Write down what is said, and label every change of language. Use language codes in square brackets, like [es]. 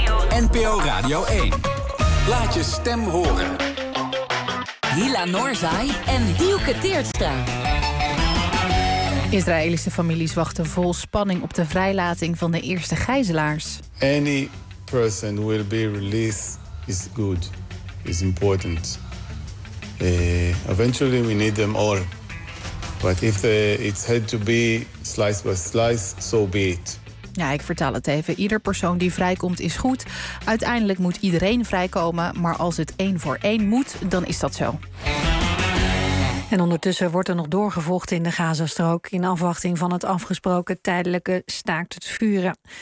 [nl] NPO Radio 1. Laat je stem horen. Hila Noorzai en Dielke Teertstra. Israëlische families wachten vol spanning op de vrijlating van de eerste gijzelaars. [en] Any person who will be released is good, is important. Eventually we need them all. But if it had to be slice by slice, so be it. [nl] Ja, ik vertaal het even. Ieder persoon die vrijkomt is goed. Uiteindelijk moet iedereen vrijkomen, maar als het één voor één moet, dan is dat zo. En ondertussen wordt er nog doorgevochten in de Gazastrook in afwachting van het afgesproken tijdelijke staakt het vuren.